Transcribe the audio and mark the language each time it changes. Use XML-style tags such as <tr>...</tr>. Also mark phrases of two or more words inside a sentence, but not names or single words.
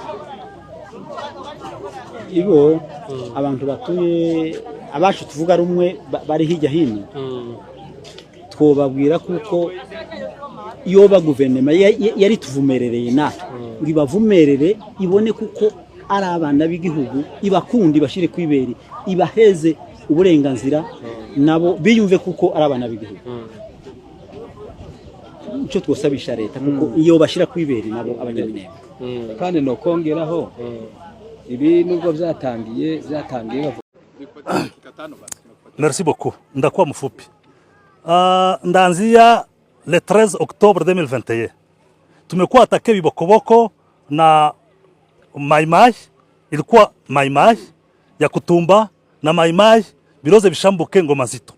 <rw>ibo abantu batuye abacu tuvuga rumwe bari hirya hino twobabwira kuko yoba guverinoma yari tuvumerereye natwe ngo ibavumerere ibone kuko ari abana b'igihugu ibakundi bashire kwiberi ibaheze uburenganzira nabo biyumve kuko ari abana b'igihugu icyo twosabisha leta kuko iyo bashira kwiberi nabo abanyaminembwe kandi no kongeraho ibi nubwo byatangiye</rw> <fr>Merci beaucoup.</fr> <sw>Ndakuwa mfupi. Ndaanzia</sw> <fr>le 13 Octobre 2021.</fr> <sw>Tumekuwa atake Bibokoboko na Maimai, ilikuwa Maimai ya Kutumba na Maimai Biroze Bishambuke Ngoma Nzito.</sw>